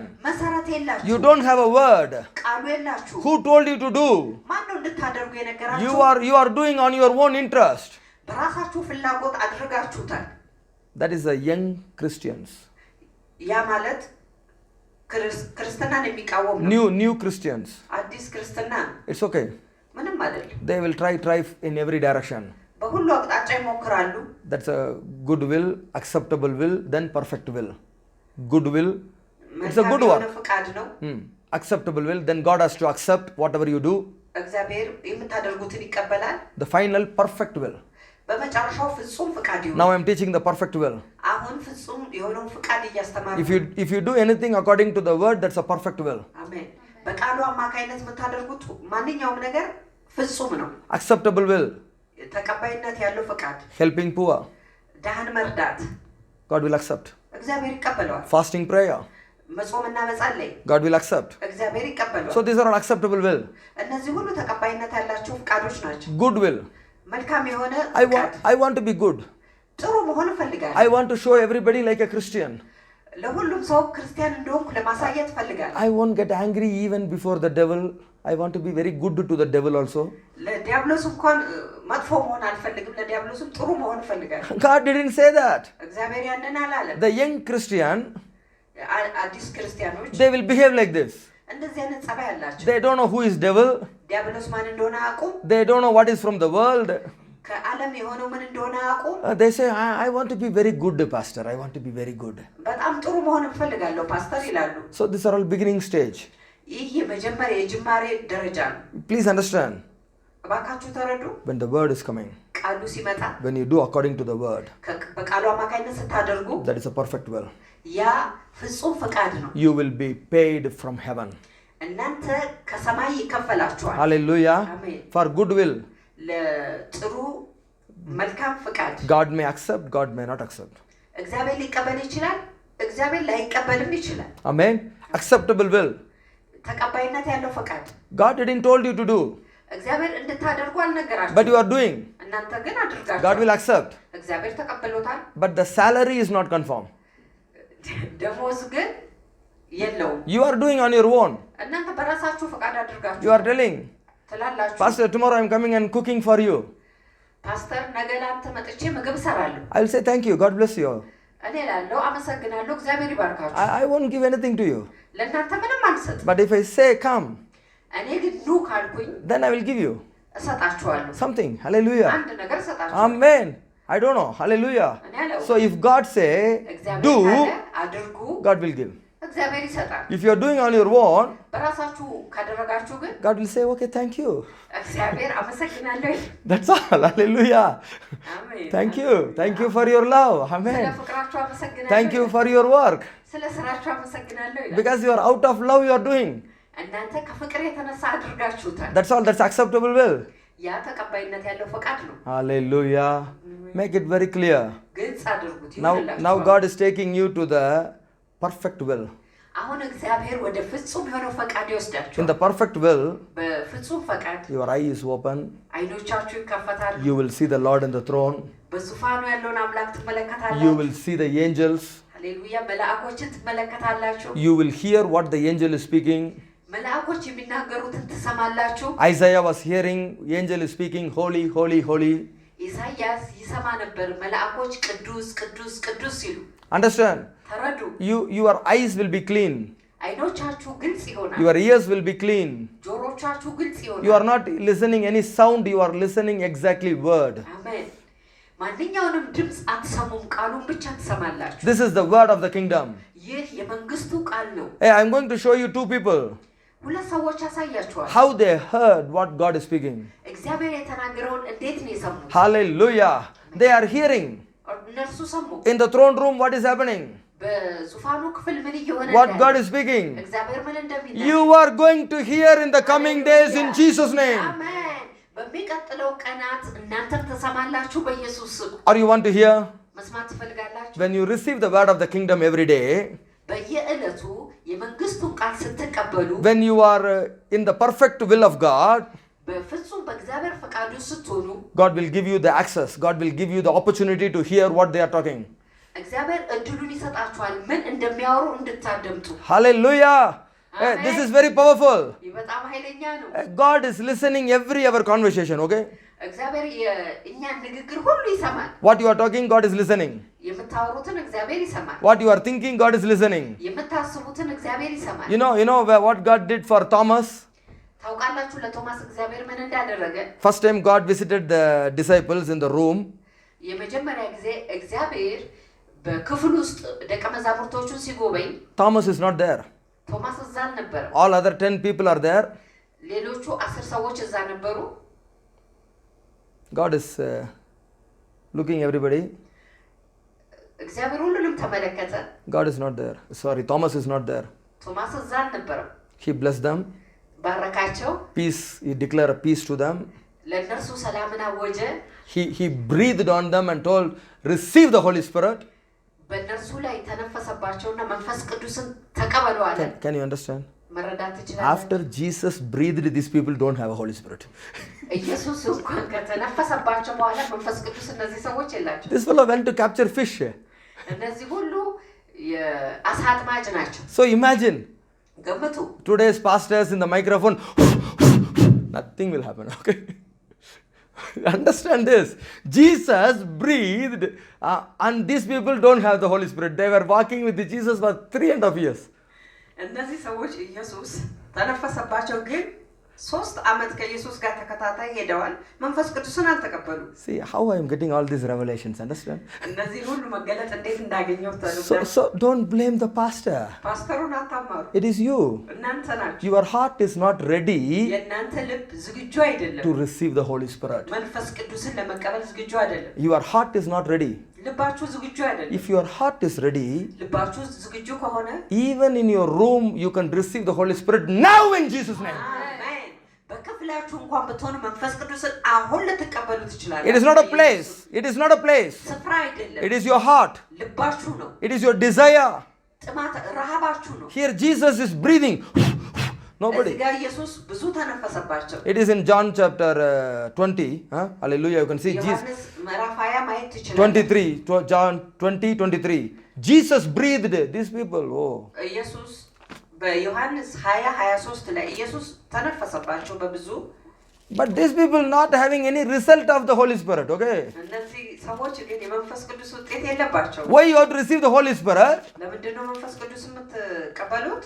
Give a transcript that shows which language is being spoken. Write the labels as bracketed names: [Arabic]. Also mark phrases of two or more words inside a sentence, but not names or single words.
[English] You don't have a word. Who told you to do? You are doing on your own interest. That is the young Christians. [Amharic] ክርስትናን የሚቃወም ነው [English] new Christians [Amharic] አዲስ ክርስትና [English] it's okay [Amharic] ምንም አይደለም [English] they will try in every direction [Amharic] በሁሉ አቅጣጫ ይሞክራሉ [English] that's a good will acceptable will then perfect will good will it's a good work [Amharic] ፈቃድ ነው [English] acceptable will then God has to accept whatever you do [Amharic] እግዚአብሔር የምታደርጉትን ይቀበላል [English] the final perfect will [Amharic] በመጨረሻው ፍጹም ፈቃድ ይሁን [English] now I am teaching the perfect will [Amharic] አሁን ፍጹም የሆነውን ፈቃድ እያስተማርኩ [English] if you do anything according to the word that's a perfect will [Amharic] አሜን በቃሉ አማካይነት የምታደርጉት ማንኛውም ነገር ፍጹም ነው [English] acceptable will [Amharic] ተቀባይነት ያለው ፈቃድ [English] helping poor [Amharic] ደሃን መርዳት [English] God will accept [Amharic] እግዚአብሔር ይቀበላል [English] fasting prayer [Amharic] መጾምና መጸለይ [English] God will accept [Amharic] እግዚአብሔር ይቀበላል [English] so these are all acceptable will [Amharic] እነዚህ ሁሉ ተቀባይነት ያላቸው ፈቃዶች ናቸው [English] good will [Amharic] መልካም የሆነ [English] I want to be good [Amharic] ጥሩ መሆን ፈልጋለሁ [English] I want to show everybody like a Christian [Amharic] ለሁሉም ሰው ክርስቲያን እንደሆንኩ ለማሳየት ፈልጋለሁ [English] I won't get angry even before the devil I want to be very good to the devil also [Amharic] ለዲያብሎስ እንኳን መጥፎ መሆን አልፈልግም ለዲያብሎስም ጥሩ መሆን ፈልጋለሁ [English] God didn't say that [Amharic] እግዚአብሔር ያንን አላለም [English] the young Christian [Amharic] አዲስ ክርስቲያኖች [English] they will behave like this [Amharic] እንደዚህ አይነት ጸባይ አላቸው [English] they don't know who is devil [Amharic] ዲያብሎስ ማን እንደሆነ አያውቁም [English] they don't know what is from the world [Amharic] ከዓለም የሆነው ምን እንደሆነ አያውቁም [English] they say I want to be very good pastor I want to be very good [Amharic] በጣም ጥሩ መሆን እፈልጋለሁ ፓስተር ይላሉ [English] so these are all beginning stage [Amharic] ይህ የመጀመሪያ የጅማሬ ደረጃ ነው [English] please understand [Amharic] እባካችሁ ተረዱ [English] when the word is coming [Amharic] ቃሉ ሲመጣ [English] when you do according to the word [Amharic] በቃሉ አማካይነት ስታደርጉ [English] that is a perfect will [Amharic] ያ ፍጹም ፈቃድ ነው [English] you will be paid from heaven [Amharic] እናንተ ከሰማይ ይከፈላችኋል [English] hallelujah [Amharic] አሜን [English] for good will [Amharic] ለጥሩ መልካም ፈቃድ [English] God may accept God may not accept [Amharic] እግዚአብሔር ሊቀበል ይችላል እግዚአብሔር ላይቀበልም ይችላል [English] amen acceptable will [Amharic] ተቀባይነት ያለው ፈቃድ [English] God didn't told you to do [Amharic] እግዚአብሔር እንድታደርጉ አልነገራችሁም [English] but you are doing [Amharic] እናንተ ግን አድርጋችሁ [English] God will accept [Amharic] እግዚአብሔር ተቀበሎታል [English] but the salary is not confirmed [Amharic] ደሞዝ ግን የለውም [English] you are doing on your own [Amharic] እናንተ በራሳችሁ ፈቃድ አድርጋችሁ [English] you are telling [Amharic] ትላላችሁ [English] pastor tomorrow I am coming and cooking for you [Amharic] ፓስተር ነገ ላንተ መጥቼ ምግብ ሰራለሁ [English] I will say thank you God bless you [Amharic] እኔ እላለሁ አመሰግናለሁ እግዚአብሔር ይባርካችሁ [English] I won't give anything to you [Amharic] ለእናንተ ምንም አልሰጥም [English] but if I say come [Amharic] እኔ ግን ኑ ካልኩኝ [English] then I will give you [Amharic] እሰጣችኋለሁ [English] something hallelujah [Amharic] አንድ ነገር እሰጣችኋለሁ [English] amen I don't know hallelujah so if God say do [Amharic] አድርጉ [English] God will give [Amharic] እግዚአብሔር ይሰጣል [English] if you are doing on your own [Amharic] በራሳችሁ ካደረጋችሁ ግን [English] God will say okay thank you [Amharic] እግዚአብሔር አመሰግናለሁ [English] that's all hallelujah [Amharic] አሜን [English] thank you for your love amen [Amharic] ስለፍቅራችሁ አመሰግናለሁ [English] thank you for your work [Amharic] ስለ ስራችሁ አመሰግናለሁ [English] because you are out of love you are doing [Amharic] እናንተ ከፍቅር የተነሳ አድርጋችሁታል [English] that's all that's acceptable will [Amharic] ያ ተቀባይነት ያለው ፈቃድ ነው [English] hallelujah make it very clear [Amharic] ግልጽ አድርጉት [English] now God is taking you to the perfect will [Amharic] አሁን እግዚአብሔር ወደ ፍጹም የሆነው ፈቃድ ይወስዳችኋል [English] in the perfect will [Amharic] በፍጹም ፈቃድ [English] your eye is open [Amharic] አይኖቻችሁ ይከፈታሉ [English] you will see the Lord on the throne [Amharic] በዙፋኑ ያለውን አምላክ ትመለከታላችሁ [English] you will see the angels [Amharic] ሃሌሉያ መላእክቶችን ትመለከታላችሁ [English] you will hear what the angel is speaking [Amharic] መላእክቶች የሚናገሩትን ትሰማላችሁ [English] Isaiah was hearing the angel is speaking holy holy holy [Amharic] ኢሳይያስ ይሰማ ነበር መላእክቶች ቅዱስ ቅዱስ ቅዱስ ሲሉ [English] understand [Amharic] ተረዱ [English] your eyes will be clean [Amharic] አይኖቻችሁ ግልጽ ይሆናል [English] your ears will be clean [Amharic] ጆሮቻችሁ ግልጽ ይሆናል [English] you are not listening any sound you are listening exactly word [Amharic] አሜን ማንኛውንም ድምጽ አትሰሙም ቃሉን ብቻ ትሰማላችሁ [English] this is the word of the kingdom [Amharic] ይህ የመንግስቱ ቃል ነው [English] hey I'm going to show you two people [Amharic] ሁለት ሰዎች ያሳያችኋል [English] how they heard what God is speaking [Amharic] እግዚአብሔር የተናገረውን እንዴት ነው የሰሙት [English] hallelujah they are hearing [Amharic] እነርሱ ሰሙ [English] in the throne room what is happening [Amharic] በዙፋኑ ክፍል ምን እየሆነ [English] what God is speaking [Amharic] እግዚአብሔር ምን እንደሚናገር [English] you are going to hear in the coming days in Jesus name [Amharic] አሜን በሚቀጥለው ቀናት እናንተም ተሰማላችሁ በኢየሱስ ስም [English] or you want to hear [Amharic] መስማት ትፈልጋላችሁ [English] when you receive the word of the kingdom every day [Amharic] በየዕለቱ የመንግስቱን ቃል ስትቀበሉ [English] when you are in the perfect will of God [Amharic] በፍጹም በእግዚአብሔር ፈቃዱ ስትሆኑ [English] God will give you the access God will give you the opportunity to hear what they are talking [Amharic] እግዚአብሔር እድሉን ይሰጣችኋል ምን እንደሚያወሩ እንድታደምጡ [English] hallelujah This is very powerful. [Amharic] በጣም ኃይለኛ ነው። [English] God is listening every our conversation, okay? [Amharic] እግዚአብሔር የእኛን ንግግር ሁሉ ይሰማል። [English] What you are talking, God is listening. [Amharic] የምታወሩትን እግዚአብሔር ይሰማል። [English] What you are thinking, God is listening. [Amharic] የምታስቡትን እግዚአብሔር ይሰማል። [English] You know what God did for Thomas? [Amharic] ታውቃላችሁ ለቶማስ እግዚአብሔር ምን እንዳደረገ? [English] First time God visited the disciples in the room. [Amharic] የመጀመሪያ ጊዜ እግዚአብሔር በክፍል ውስጥ ደቀ መዛሙርቶቹን ሲጎበኝ [English] Thomas is not there. [Amharic] ቶማስ እዛ አልነበረም። [English] All other 10 people are there. [Amharic] ሌሎቹ 10 ሰዎች እዛ ነበሩ። [English] God is looking everybody. [Amharic] እግዚአብሔር ሁሉንም ተመለከተ። [English] God is not there. Sorry, Thomas is not there. [Amharic] ቶማስ እዛ አልነበረም። [English] He blessed them. [Amharic] ባረካቸው። [English] Peace, he declared a peace to them. [Amharic] ለእነርሱ ሰላምን አወጀ። [English] He breathed on them and told, receive the Holy Spirit. [Amharic] በእነርሱ ላይ ተነፈሰባቸውና መንፈስ ቅዱስን ተቀበሉ አለ። [English] Can you understand? [Amharic] መረዳት ትችላለህ? [English] After Jesus breathed, these people don't have a Holy Spirit. [Amharic] ኢየሱስ እንኳን ከተነፈሰባቸው በኋላ መንፈስ ቅዱስ እነዚህ ሰዎች የላቸው። [English] This fellow went to capture fish. [Amharic] እነዚህ ሁሉ የአሳ አጥማጅ ናቸው። [English] So imagine, [Amharic] ገምቱ። [English] today's pastors in the microphone, nothing will happen, okay? Understand this. Jesus breathed and these people don't have the Holy Spirit. They were walking with Jesus for 3.5 years. [Amharic] እነዚህ ሰዎች ኢየሱስ ተነፈሰባቸው፣ ግን 3 ዓመት ከኢየሱስ ጋር ተከታታይ ሄደዋል። መንፈስ ቅዱስን አልተቀበሉ። [English] See how I am getting all these revelations, understand? [Amharic] እነዚህ ሁሉ መገለጥ እንዴት እንዳገኘው [English] So don't blame the pastor. [Amharic] ፓስተሩን አታማሩ። [English] It is you. [Amharic] እናንተ ናችሁ። [English] Your heart is not ready [Amharic] የእናንተ ልብ ዝግጁ አይደለም [English] to receive the Holy Spirit. [Amharic] መንፈስ ቅዱስን ለመቀበል ዝግጁ አይደለም። [English] Your heart is not ready. [Amharic] ልባችሁ ዝግጁ አይደለም። [English] If your heart is ready, [Amharic] ልባችሁ ዝግጁ ከሆነ [English] even in your room you can receive the Holy Spirit now in Jesus' name. [Amharic] በክፍላችሁ እንኳን ብትሆኑ መንፈስ ቅዱስን አሁን ልትቀበሉ ትችላላችሁ። [English] It is not a place. It is not a place. [Amharic] ስፍራ አይደለም። [English] It is your heart. [Amharic] ልባችሁ ነው። [English] It is your desire. [Amharic] ጥማት ረሃባችሁ ነው። [English] Here Jesus is breathing. Nobody. [Amharic] እዚህ ጋር ኢየሱስ ብዙ ተነፈሰባቸው። [English] It is in John chapter 20. Hallelujah. You can see Jesus. [Amharic] ዮሐንስ ምዕራፍ 20 ማየት ትችላላችሁ። [English] 23. John 20:23. Jesus breathed these people. Oh. [Amharic] ኢየሱስ በዮሐንስ 20:23 ላይ ኢየሱስ ተነፈሰባቸው በብዙ። [English] But these people not having any result of the Holy Spirit, okay? [Amharic] እነዚህ ሰዎች ግን የመንፈስ ቅዱስ ውጤት የለባቸው። [English] Why you have to receive the Holy Spirit? [Amharic] ለምንድን ነው መንፈስ ቅዱስ የምትቀበሉት?